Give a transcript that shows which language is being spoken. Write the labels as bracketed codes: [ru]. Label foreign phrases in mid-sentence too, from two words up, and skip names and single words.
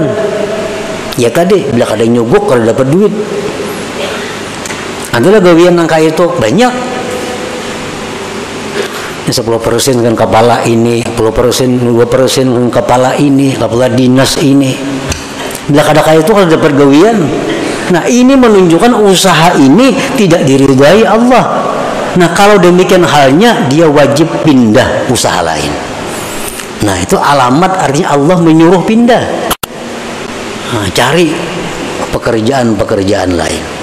[bjn] Ya tadi bila kada nyogok kada dapat duit. Adalah gawian nang kaya itu banyak. 10% kan kepala ini, 10%, 2% kan kepala ini, kepala dinas ini. Bila kada kaya itu kada dapat gawian. Nah, [id] ini menunjukkan usaha ini tidak diridai Allah. Nah, kalau demikian halnya dia wajib pindah usaha lain. Nah, itu alamat artinya Allah menyuruh pindah. Nah, cari pekerjaan-pekerjaan lain.